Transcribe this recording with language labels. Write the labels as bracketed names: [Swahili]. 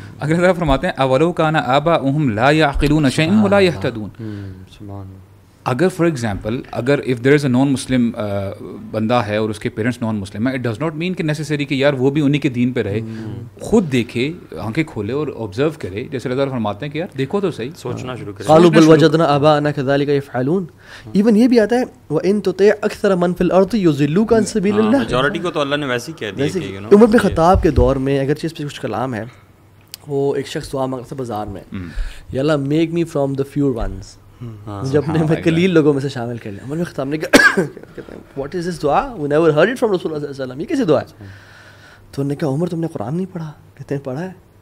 [Urdu] اگر اللہ فرماتے ہیں [Arabic] اَوَلَوْ كَانَ آبَاؤُهُمْ لَا يَعْقِلُونَ شَيْئًا وَلَا يَهْتَدُونَ. [Urdu] اگر فار ایگزامپل اگر [English] if there is a non Muslim [Urdu] بندہ ہے اور اس کے پیرنٹس نان مسلم ہیں, [English] it does not mean [Urdu] کہ نیسیسری کہ یار وہ بھی انہی کے دین پہ رہے. خود دیکھے, آنکھیں کھولے اور آبزرو کرے, جیسے اللہ تعالیٰ فرماتے ہیں کہ یار دیکھو تو صحیح, سوچنا شروع کرے. [Arabic] قالوا بل وجدنا آباءنا كذلك يفعلون. [Urdu] ایون یہ بھی آتا ہے [Arabic] وَإِن تُطِعْ أَكْثَرَ مَنْ فِي الْأَرْضِ يُضِلُّوكَ عَنْ سَبِيلِ اللَّهِ. [Urdu] میجورٹی کو تو اللہ نے ویسے ہی کہہ دیا کہ عمر بن خطاب کے دور میں اگرچہ اس پہ کچھ کلام ہے, وہ ایک شخص دعا مانگتا تھا بازار میں, یا اللہ [English] make me from the favour ones, [Urdu] جب نے میں قلیل لوگوں میں سے شامل کر لیا. عمر بن خطاب نے کہا [English] what is this [Urdu] دعا, [English] we never heard it from [Urdu] رسول اللہ صلی اللہ علیہ وسلم, یہ کیسی دعا ہے؟ تو انہوں نے کہا عمر تم نے قرآن نہیں پڑھا؟ کہتے ہیں پڑھا ہے.